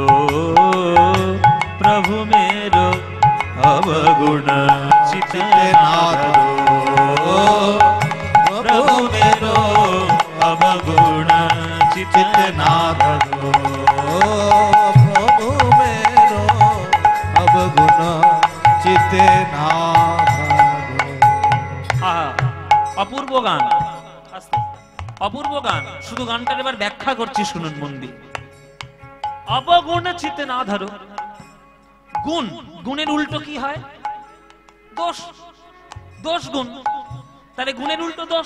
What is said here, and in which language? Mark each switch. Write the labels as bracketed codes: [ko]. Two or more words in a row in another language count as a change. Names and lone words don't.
[hi] प्रभु मेरो अवगुण चित ना धरो। प्रभु मेरो अवगुण चित ना धरो। प्रभु मेरो अवगुण चित ना धरो। [bn] অপূর্ব গান, অপূর্ব গান। শুধু গানটার এবার ব্যাখ্যা করছি, শুনুন মন দিয়ে। [hi] अवगुण चिते ना धरो। [bn] গুণ, গুণের উল্টো কি হয়? দোষ, দোষ গুণ। তাহলে গুণের উল্টো দোষ।